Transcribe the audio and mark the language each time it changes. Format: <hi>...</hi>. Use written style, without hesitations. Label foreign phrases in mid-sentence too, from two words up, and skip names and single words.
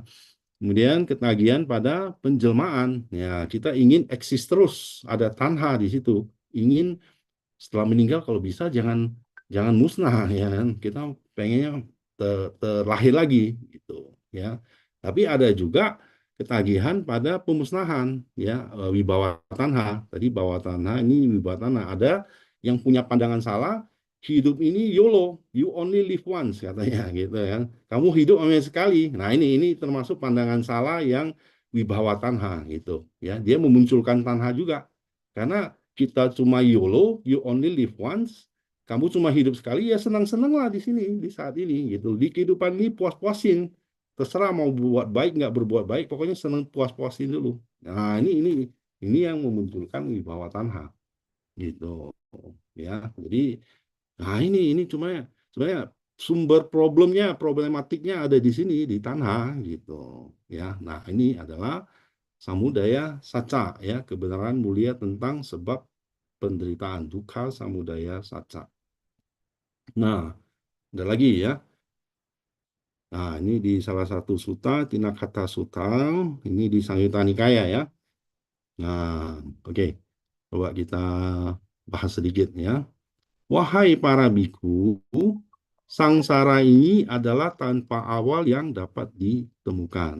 <id>Kemudian ketagihan pada penjelmaan, ya kita ingin eksis terus, ada tanha di situ, ingin setelah meninggal kalau bisa jangan musnah ya kan, kita pengennya terlahir lagi gitu ya. Tapi ada juga ketagihan pada pemusnahan ya,</id> <pi>wibawa tanha.</pi> <id>Tadi</id> <pi>bawa tanha,</pi> <id>ini</id> <pi>wibawa tanha.</pi> <id>Ada yang punya pandangan salah, hidup ini YOLO,</id> <en>you only live once</en> <id>katanya gitu ya. Kamu hidup hanya sekali. Nah, ini termasuk pandangan salah yang</id> <pi>wibawa tanha</pi> <id>gitu ya. Dia memunculkan tanha juga. Karena kita cuma YOLO,</id> <en>you only live once,</en> <id>kamu cuma hidup sekali, ya senang-senang lah di sini, di saat ini gitu. Di kehidupan ini puas-puasin, terserah mau buat baik nggak berbuat baik, pokoknya senang puas-puasin dulu. Nah ini yang memunculkan</id> <pi>wibawa tanha</pi> <id>gitu ya. Jadi nah ini cuma sebenarnya sumber problemnya, problematiknya ada di sini, di tanha gitu ya. Nah ini adalah</id> <pi>samudaya saca</pi> <id>ya, kebenaran mulia tentang sebab penderitaan,</id> <pi>dukkha samudaya saca.</pi> <id>Nah, ada lagi ya. Nah, ini di salah satu sutta, Tinakata Sutta, ini di Samyutta Nikaya ya. Nah, oke. Coba kita bahas sedikit ya. Wahai para biku, sangsara ini adalah tanpa awal yang dapat ditemukan.</id>